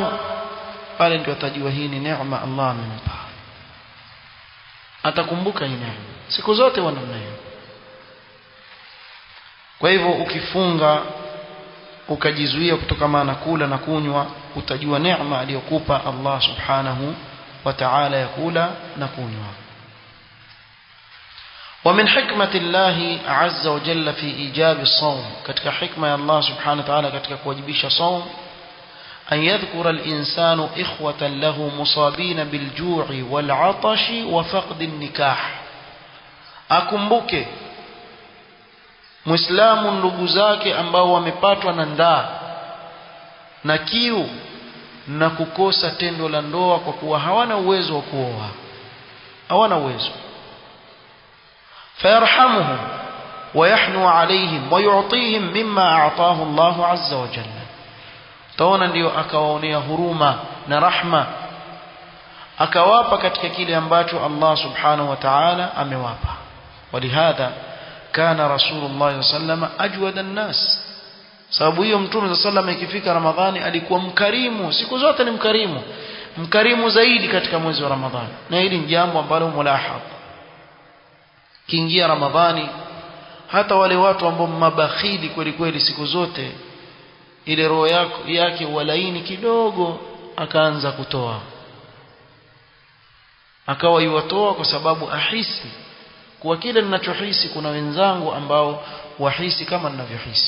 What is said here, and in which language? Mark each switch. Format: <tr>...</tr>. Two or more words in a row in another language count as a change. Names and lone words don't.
<sw>Pale ndio atajua hii ni neema Allah amempa, atakumbuka hii neema siku zote wa namna hiyo. Kwa hivyo ukifunga ukajizuia kutokana na kula na kunywa, utajua neema aliyokupa</sw> <ar>الله سبحانه وتعالى</ar> <sw>ya kula na kunywa.</sw> <ar>ومن حكمة الله عز وجل في إيجاب الصوم،</ar> <sw>katika hikma ya</sw> <ar>الله سبحانه وتعالى</ar> <sw>katika kuwajibisha saum,</sw> <ar>أن يذكر الإنسان إخوة له مصابين بالجوع والعطش وفقد النكاح.</ar> <sw>akumbuke Muislamu ndugu zake ambao wamepatwa na njaa na kiu na kukosa tendo la ndoa kwa kuwa hawana uwezo wa kuoa, hawana uwezo.</sw> <ar>فيرحمهم ويحنو عليهم ويعطيهم مما أعطاه الله عز وجل.</ar> <sw>taona ndio akawaonea huruma na rahma, akawapa katika kile ambacho</sw> <ar>الله سبحانه وتعالى</ar> <sw>amewapa.</sw> <ar>ولهذا كان رسول الله صلى الله عليه وسلم أجود الناس.</ar> <sw>sababu hiyo mtume</sw> <ar>صلى الله عليه</ar> <sw>ikifika Ramadhani alikuwa mkarimu, siku zote ni mkarimu, mkarimu zaidi katika mwezi wa Ramadhani. Na hili ni jambo ambalo mulahadh, kiingia Ramadhani hata wale watu ambao mabakhili kweli kweli siku zote, ile roho yake walaini kidogo, akaanza kutoa, akawa yuwatoa kwa sababu ahisi kwa kile ninachohisi kuna wenzangu ambao wahisi kama ninavyohisi.</sw>